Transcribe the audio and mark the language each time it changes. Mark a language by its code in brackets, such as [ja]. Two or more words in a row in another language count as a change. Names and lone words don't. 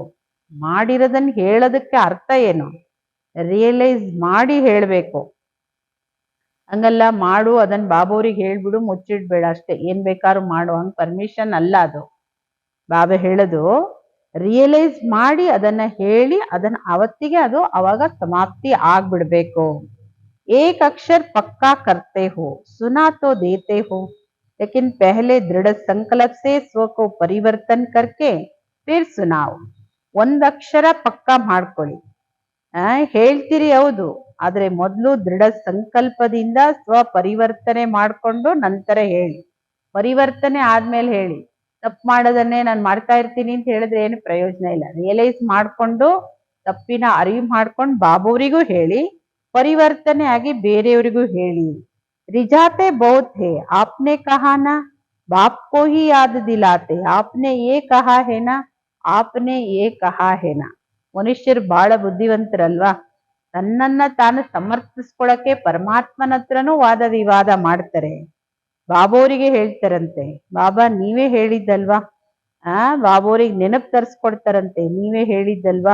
[kn] ಮಾಡಿರೋದನ್ನ ಹೇಳೋದಕ್ಕೆ ಅರ್ಥ ಏನು, ರಿಯಲೈಸ್ ಮಾಡಿ ಹೇಳ್ಬೇಕು. ಹಂಗಲ್ಲ ಮಾಡು ಅದನ್ನ ಬಾಬೋರಿಗೆ ಹೇಳ್ಬಿಡು ಮುಚ್ಚಿಡ್ಬೇಡ ಅಷ್ಟೇ, ಏನ್ ಬೇಕಾದ್ರೂ ಮಾಡು, ಹಂಗ್ ಪರ್ಮಿಷನ್ ಅಲ್ಲ ಅದು. ಬಾಬಾ ಹೇಳೋದು ರಿಯಲೈಸ್ ಮಾಡಿ ಅದನ್ನ ಹೇಳಿ ಅದನ್ನ ಅವತ್ತಿಗೆ ಅದು ಅವಾಗ ಸಮಾಪ್ತಿ ಆಗ್ಬಿಡ್ಬೇಕು. [hi] एक अक्षर पक्का करते हो, सुना तो देते हो, लेकिन पहले दृढ़ संकल्प से स्व को परिवर्तन करके फिर सुनाओ. [kn] ಒಂದ್ ಅಕ್ಷರ ಪಕ್ಕಾ ಮಾಡ್ಕೊಳ್ಳಿ. ಹೇಳ್ತೀರಿ ಹೌದು, ಆದ್ರೆ ಮೊದಲು ದೃಢ ಸಂಕಲ್ಪದಿಂದ ಸ್ವ ಪರಿವರ್ತನೆ ಮಾಡ್ಕೊಂಡು ನಂತರ ಹೇಳಿ. ಪರಿವರ್ತನೆ ಆದ್ಮೇಲೆ ಹೇಳಿ. ತಪ್ಪು ಮಾಡೋದನ್ನೇ ನಾನು ಮಾಡ್ತಾ ಇರ್ತೀನಿ ಅಂತ ಹೇಳಿದ್ರೆ ಏನು ಪ್ರಯೋಜನ ಇಲ್ಲ. ರಿಯಲೈಸ್ ಮಾಡ್ಕೊಂಡು ತಪ್ಪಿನ ಅರಿವು ಮಾಡ್ಕೊಂಡು ಬಾಬೋರಿಗೂ ಹೇಳಿ, ಪರಿವರ್ತನೆ ಆಗಿ ಬೇರೆಯವರಿಗೂ ಹೇಳಿ. [hi] रिझाते बहुत है, आपने कहा ना, बाप को ही याद दिलाते. आपने ये कहा है ना, आपने ये कहा है ना. [kn] ಮನುಷ್ಯರು ಬಹಳ ಬುದ್ಧಿವಂತರಲ್ವಾ. ತನ್ನನ್ನ ತಾನು ಸಮರ್ಥಿಸ್ಕೊಳಕ್ಕೆ ಪರಮಾತ್ಮನ ಹತ್ರನೂ ವಾದ ವಿವಾದ ಮಾಡ್ತಾರೆ. ಬಾಬೋರಿಗೆ ಹೇಳ್ತಾರಂತೆ, ಬಾಬಾ ನೀವೇ ಹೇಳಿದ್ದಲ್ವಾ. ಬಾಬೋರಿಗೆ ನೆನಪು ತರಿಸ್ಕೊಡ್ತಾರಂತೆ, ನೀವೇ ಹೇಳಿದ್ದಲ್ವಾ.